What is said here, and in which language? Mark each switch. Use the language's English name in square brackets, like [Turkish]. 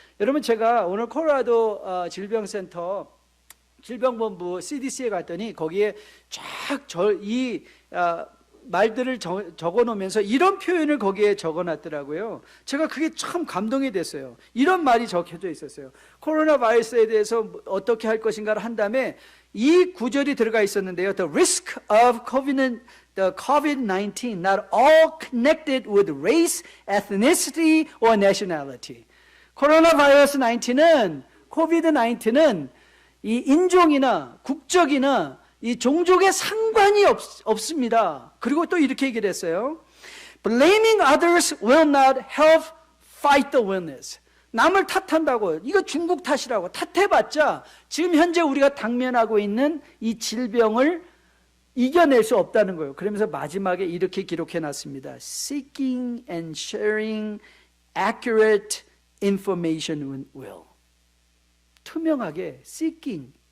[Korean] 여러분 제가 오늘 콜로라도 질병센터 질병본부 CDC에 갔더니 거기에 쫙 이 말들을 적어놓으면서 이런 표현을 거기에 적어놨더라고요. 제가 그게 참 감동이 됐어요. 이런 말이 적혀져 있었어요. 코로나 바이러스에 대해서 어떻게 할 것인가를 한 다음에 이 구절이 들어가 있었는데요. [English] The risk of COVID-19 not all connected with race, ethnicity, or nationality. [Korean] 코로나 바이러스 19은 코비드-19은 이 인종이나 국적이나 이 종족에 상관이 없습니다. 그리고 또 이렇게 얘기를 했어요. [English] Blaming others will not help fight the illness. [Korean] 남을 탓한다고, 이거 중국 탓이라고 탓해봤자 지금 현재 우리가 당면하고 있는 이 질병을 이겨낼 수 없다는 거예요. 그러면서 마지막에 이렇게 기록해놨습니다. [English] Seeking and sharing accurate information will. [Korean] 투명하게 [English] seeking,